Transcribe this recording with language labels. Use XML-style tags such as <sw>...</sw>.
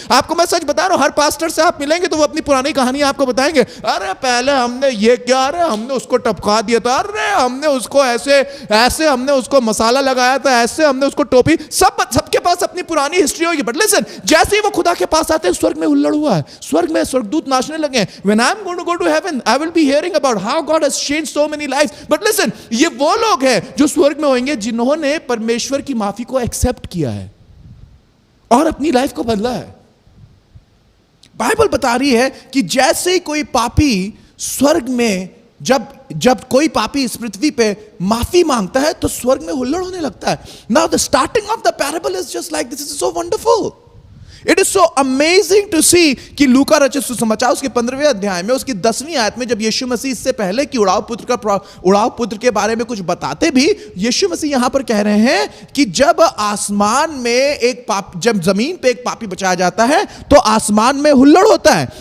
<hi>आपको मैं सच बता रहा हूं, हर पास्टर से आप मिलेंगे तो वो अपनी पुरानी कहानियां आपको बताएंगे। अरे पहले हमने ये किया, अरे हमने उसको टपका दिया था, अरे हमने उसको ऐसे हमने उसको मसाला लगाया था, ऐसे हमने उसको टोपी। सबके पास अपनी पुरानी हिस्ट्री होगी। बट लिसन, जैसे ही वो खुदा के पास आते हैं स्वर्ग में हुल्लड़ हुआ है, स्वर्ग में स्वर्गदूत नाचने लगे।</hi> <en>When I'm going to go to heaven, I will be hearing about how God has changed so many lives.</en> <hi>But listen, ये वो लोग हैं जो स्वर्ग में होंगे जिन्होंने परमेश्वर की माफी को एक्सेप्ट किया है और अपनी लाइफ को बदला है। बाइबल बता रही है कि जैसे ही कोई पापी स्वर्ग में, जब कोई पापी इस पृथ्वी पे माफी मांगता है तो स्वर्ग में हुल्लड़ होने लगता है।</hi> <en>Now the starting of the parable is just like this. Is so wonderful.</en> <hi>It is so amazing to see कि लूका रचित सुसमाचार उसके 15वें अध्याय में उसकी 10वीं आयत में जब यीशु मसीह इससे पहले कि उड़ाव पुत्र के बारे में कुछ बताते भी, यीशु मसीह यहां पर कह रहे हैं कि जब आसमान में जब जमीन पे एक पापी बचाया जाता है तो आसमान में हुल्लड़ होता है।</hi>